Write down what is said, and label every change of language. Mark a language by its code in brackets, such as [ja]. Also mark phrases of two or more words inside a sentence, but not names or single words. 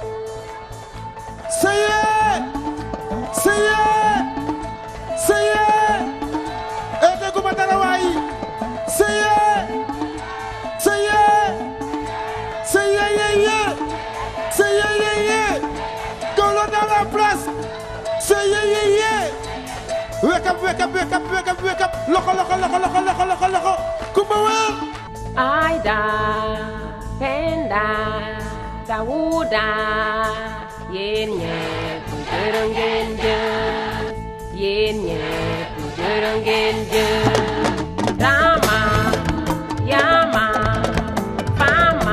[wo] seye seye seye. dégguma dara waay. seye seye seye yeye seye yeye. [fr] Gawlo dans la place. seye yeye. [en] wake up wake up wake up wake up wake up. [wo] loxo loxo loxo loxo loxo loxo loxo. Coumba wel. Aida Penda Dawuda yéen ñépp jërë ngeen jëf yéen ñépp jërë ngeen jëf Rama Yama Fama